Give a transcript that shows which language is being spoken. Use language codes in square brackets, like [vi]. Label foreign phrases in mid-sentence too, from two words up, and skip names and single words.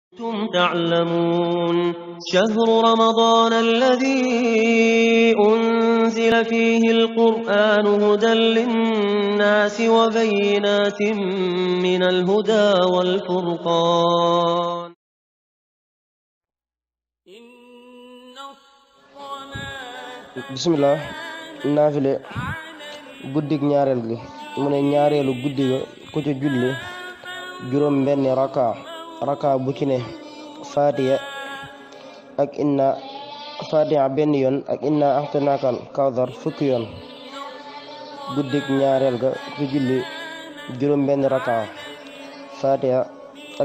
[ar] كنتم تعلمون شهر رمضان الذي أنزل فيه القرآن هدى للناس وبينات من الهدى والفرقان [wo] bismillah naafile guddig ñaareel gi mu ne ñaareelu guddi ga ku ci julli juróom benn raka bu ci ne fatiha ak inna fatiha benn yoon ak inna axtanaakal kawsar fukki yoon guddig ñaareel ga ku ci julli juróom benn raka fatiha ak